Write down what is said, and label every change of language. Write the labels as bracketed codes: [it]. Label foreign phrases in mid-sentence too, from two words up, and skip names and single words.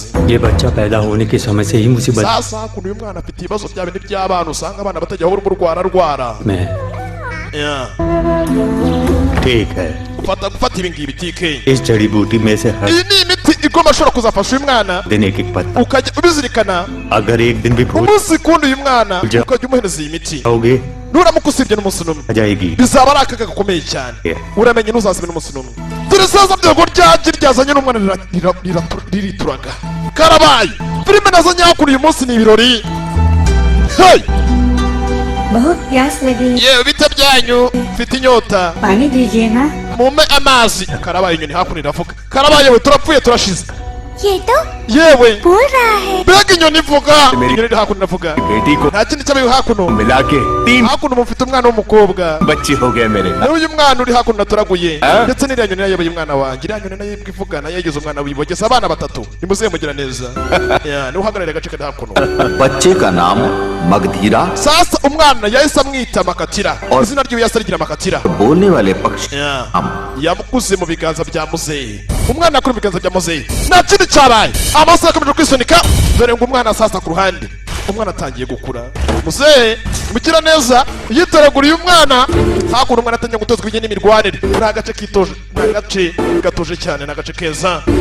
[hi] ये बच्चा पैदा होने के समय से ही मुसीबत [rw] sasa hakuno uyu mwana afite ibibazo bya bindi by'abana usanga abana batajya bahora umurwara [hi] में ठीक है [rw] gufata ibi ngibi TK [hi] इस जड़ी बूटी में से हर [rw] iyi ni imiti igomba ashobora kuzafasha uyu mwana [hi] दिन एक एक पत्ता [rw] ukajya ubizirikana [hi] अगर एक दिन भी भूल [rw] umunsi kundi uyu mwana ukajya umuhereza iyi miti [hi] जाओगे [rw] nuramuka usibye n'umunsi n'umwe [hi] आ जाएगी [rw] bizaba ari akaga gakomeye cyane uramenye ntuzasibe n'umunsi n'umwe dore saza byago ryagi ryazanye n'umwana ririturaga karabaye filime nazanye hakuno uyu munsi ni ibirori hey [hi] बहुत प्यास लगी [rw] yewe bite byanyu mfite inyota [hi] पानी दीजिए ना [rw] mume amazi karabaye inyoni hakuno iravuga karabaye we turapfuye turashize [hi] ये तो [rw] yewe [hi] बोल रहा है। [rw] mbega inyoni ivuga inyoni iri hakuno iravuga [hi] बेटी को [rw] nta kindi cyabaye hakuno [hi] मिला के 3 [rw] hakuno mufite umwana w'umukobwa [hi] बच्चे हो गए मेरे [rw] nawe uyu mwana uri hakuno naturaguye ndetse n'iriya nyoni nayo yabaye umwana wanjye iriya nyoni nayo ivuga nayo yagize umwana wibogeza abana batatu nimuzehe mugira neza niwe uhagarariye agace kari hakuno [hi] बच्चे का नाम मगधीरा [rw] sasa umwana yahise amwita makatira izina ryiwe yahise rigira makatira [hi] बोलने वाले पक्षी [rw] yamukuze mu biganza bya muzehe umwana akuri mu biganza bya muzehe nta kindi cyabaye amaso yakomeje kwisunika dore ngo umwana sasa ku ruhande umwana atangiye gukura muzehe mugira neza yitoraguriye umwana hakuno umwana atangiye gutozwa ibijyanye n'imirwanire ni agace kitoje ni agace gatoje cyane ni agace keza